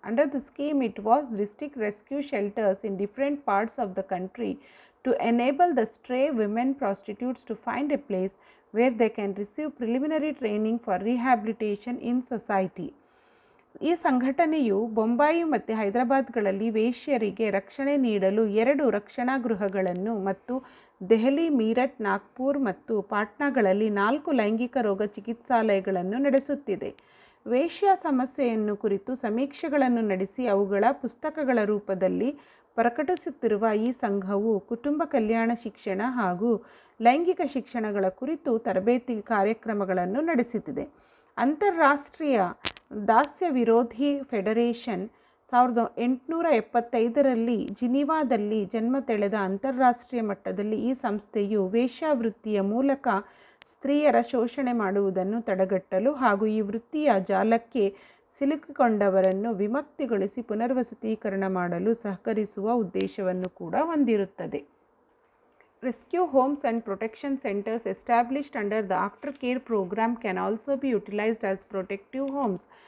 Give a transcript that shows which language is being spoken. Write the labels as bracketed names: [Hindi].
[English] Under the scheme, it was district rescue shelters in different parts of the country to enable the stray women prostitutes to find a place where they can receive preliminary training for rehabilitation in society. [Kannada] ಈ ಸಂಘಟನೆಯು ಬೊಂಬಾಯಿ ಮತ್ತು ಹೈದರಾಬಾದ್ಗಳಲ್ಲಿ ವೇಶ್ಯರಿಗೆ ರಕ್ಷಣೆ ನೀಡಲು 2 ರಕ್ಷಣಾ ಗೃಹಗಳನ್ನು ಮತ್ತು ದೆಹಲಿ, ಮೀರಟ್, ನಾಗ್ಪುರ್ ಮತ್ತು ಪಾಟ್ನಾಗಳಲ್ಲಿ 4 ಲೈಂಗಿಕ ರೋಗ ಚಿಕಿತ್ಸಾಲಯಗಳನ್ನು ನಡೆಸುತ್ತಿದೆ. ವೇಶ್ಯ ಸಮಸ್ಯೆಯನ್ನು ಕುರಿತು ಸಮೀಕ್ಷೆಗಳನ್ನು ನಡೆಸಿ ಅವುಗಳ ಪುಸ್ತಕಗಳ ರೂಪದಲ್ಲಿ ಪ್ರಕಟಿಸುತ್ತಿರುವ ಈ ಸಂಘವು ಕುಟುಂಬ ಕಲ್ಯಾಣ ಶಿಕ್ಷಣ ಹಾಗೂ ಲೈಂಗಿಕ ಶಿಕ್ಷಣಗಳ ಕುರಿತು ತರಬೇತಿ ಕಾರ್ಯಕ್ರಮಗಳನ್ನು ನಡೆಸುತ್ತಿದೆ. ಅಂತಾರಾಷ್ಟ್ರೀಯ ದಾಸ್ಯ ವಿರೋಧಿ ಫೆಡರೇಷನ್ 1875ರಲ್ಲಿ ಜಿನಿವಾದಲ್ಲಿ ಜನ್ಮ ತಳೆದ ಅಂತಾರಾಷ್ಟ್ರೀಯ ಮಟ್ಟದಲ್ಲಿ ಈ ಸಂಸ್ಥೆಯು ವೇಶ್ಯಾವೃತ್ತಿಯ ಮೂಲಕ ಸ್ತ್ರೀಯರ ಶೋಷಣೆ ಮಾಡುವುದನ್ನು ತಡೆಗಟ್ಟಲು ಹಾಗೂ ಈ ವೃತ್ತಿಯ ಜಾಲಕ್ಕೆ ಸಿಲುಕಿಕೊಂಡವರನ್ನು ವಿಮುಕ್ತಿಗೊಳಿಸಿ ಪುನರ್ವಸತೀಕರಣ ಮಾಡಲು ಸಹಕರಿಸುವ ಉದ್ದೇಶವನ್ನು ಕೂಡ ಹೊಂದಿರುತ್ತದೆ. [English] Rescue homes and protection centers established under the aftercare program can also be utilized as protective homes.